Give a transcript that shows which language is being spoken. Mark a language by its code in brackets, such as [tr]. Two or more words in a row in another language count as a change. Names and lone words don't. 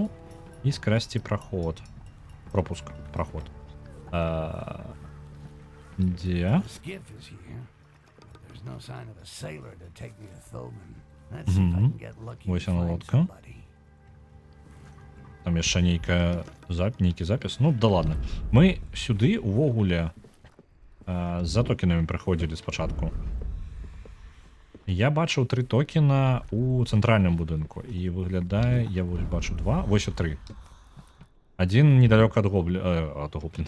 [be] І скрасці праход. Пропуск, праход. Дзе? [en] The skiff is here. There's no sign of a sailor to take me to Thoman. Let's see if I can get lucky [be] Вось [en] and [be] яна [en] find [be] лодка. [en] somebody. [be] Там яшчэ нейкі запіс. Ну, [ru] да ладно. [be] Мы сюды увогуле з-за токенамі прыходзілі спачатку. Я бачыў 3 токена у цэнтральным будынку. І выглядае, я вось бачу 2, вось і 3. Один недалёка ад гоблін.